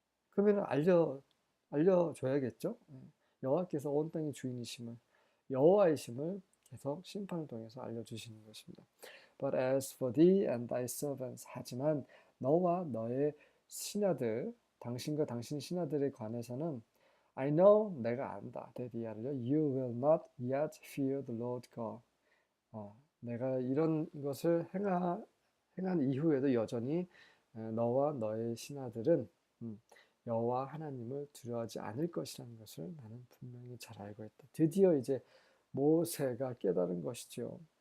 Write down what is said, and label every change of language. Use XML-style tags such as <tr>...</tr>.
<ko>그러면 알려줘야겠죠. 여호와께서 온 땅의 주인이심을, 여호와이심을 계속 심판을 통해서 알려주시는 것입니다.</ko> <en>But as for thee and thy servants,</en> <ko>하지만 너와 너의 신하들, 당신과 당신 신하들에 관해서는</ko> <en>I know,</en> <ko>내가 안다. 대디하려</ko> <en>You will not yet fear the Lord God.</en> <ko>내가 이런 것을 행한 이후에도 여전히 너와 너의 신하들은 여호와 하나님을 두려워하지 않을 것이라는 것을 나는 분명히 잘 알고 있다. 드디어 이제 모세가 깨달은 것이죠.</ko>